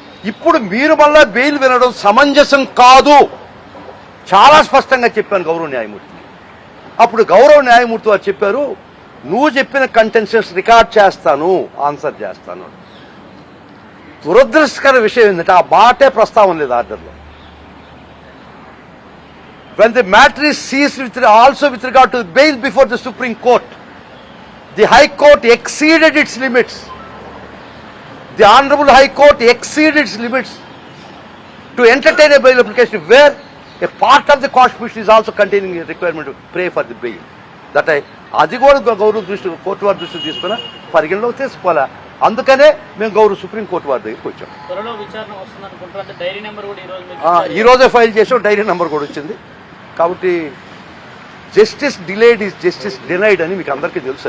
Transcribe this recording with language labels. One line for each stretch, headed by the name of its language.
Telugu: ఇప్పుడు మీరు మళ్ళా బెయిల్ వినడం సమంజసం కాదు, చాలా స్పష్టంగా చెప్పాను గౌరవ న్యాయమూర్తి. అప్పుడు గౌరవ న్యాయమూర్తి వారు చెప్పారు, నువ్వు చెప్పిన కంటెన్షన్స్ రికార్డ్ చేస్తాను, ఆన్సర్ చేస్తాను. దురదృష్టకర విషయం ఏంటంటే ఆ మాటే ప్రస్తావన లేదు ఆర్డర్లో.
English: When the matter is seized also with regard to bail before the Supreme Court, The High Court exceeded its limits. The Honorable High Court exceeded its limits to entertain a bail application where a part of the Constitution is also containing a requirement to pray for the bail.
Telugu: That అది కూడా గౌరవ దృష్టి court వారి దృష్టి తీసుకున్నా పరిగణలోకి తీసుకోవాలా. అందుకనే మేము గౌరవ సుప్రీంకోర్టు వారి దగ్గరికి వచ్చాం. త్వరలో విచారణ వస్తుంది అనుకుంటారు. అంటే డైరీ నెంబర్ కూడా ఈ రోజే ఫైల్ చేసాం, డైరీ నెంబర్ కూడా వచ్చింది. కాబట్టి
English: justice delayed is justice denied
Telugu: అని మీకు అందరికీ తెలుసు.